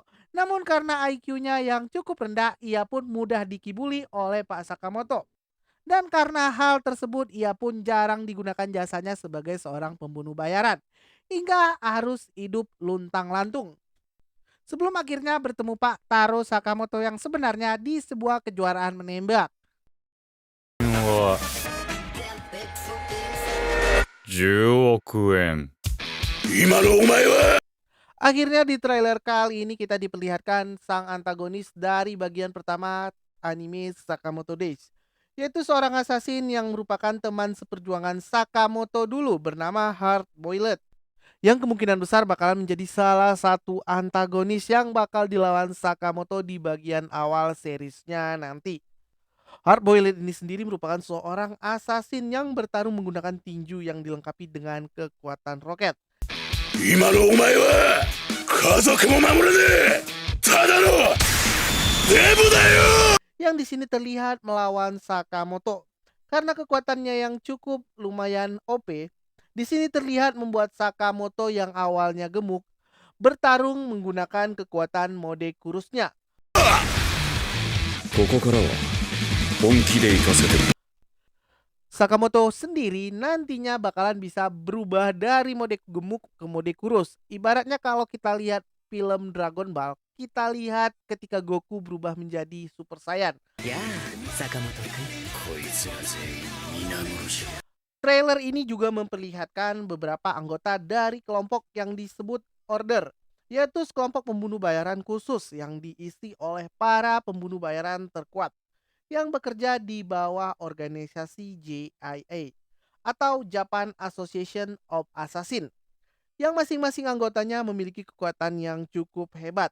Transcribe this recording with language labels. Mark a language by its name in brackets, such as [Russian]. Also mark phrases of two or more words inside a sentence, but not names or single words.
[Indonesian] Namun karena IQ-nya yang cukup rendah, ia pun mudah dikibuli oleh Pak Sakamoto. Dan karena hal tersebut ia pun jarang digunakan jasanya sebagai seorang pembunuh bayaran, hingga harus hidup luntang-lantung. Sebelum akhirnya bertemu Pak Taro Sakamoto yang sebenarnya di sebuah kejuaraan menembak. [Japanese] は10億円今のお前は [Indonesian] Akhirnya di trailer kali ini kita diperlihatkan sang antagonis dari bagian pertama anime Sakamoto Days, yaitu seorang assassin yang merupakan teman seperjuangan Sakamoto dulu bernama Hard Boiled, yang kemungkinan besar bakalan menjadi salah satu antagonis yang bakal dilawan Sakamoto di bagian awal seriesnya nanti. Hard Boiled ini sendiri merupakan seorang assassin yang bertarung menggunakan tinju yang dilengkapi dengan kekuatan roket. [Japanese] 今のお前は家族も守れねえただのデブだよ [Indonesian] Yang di sini terlihat melawan Sakamoto. Karena kekuatannya yang cukup lumayan OP, di sini terlihat membuat Sakamoto yang awalnya gemuk bertarung menggunakan kekuatan mode kurusnya. [Japanese] ここからは本気で行かせて [Indonesian] Sakamoto sendiri nantinya bakalan bisa berubah dari mode gemuk ke mode kurus. Ibaratnya kalau kita lihat film Dragon Ball, kita lihat ketika Goku berubah menjadi Super Saiyan. Trailer ini juga memperlihatkan beberapa anggota dari kelompok yang disebut Order, yaitu sekelompok pembunuh bayaran khusus yang diisi oleh para pembunuh bayaran terkuat yang bekerja di bawah organisasi JIA atau Japan Association of Assassin, yang masing-masing anggotanya memiliki kekuatan yang cukup hebat.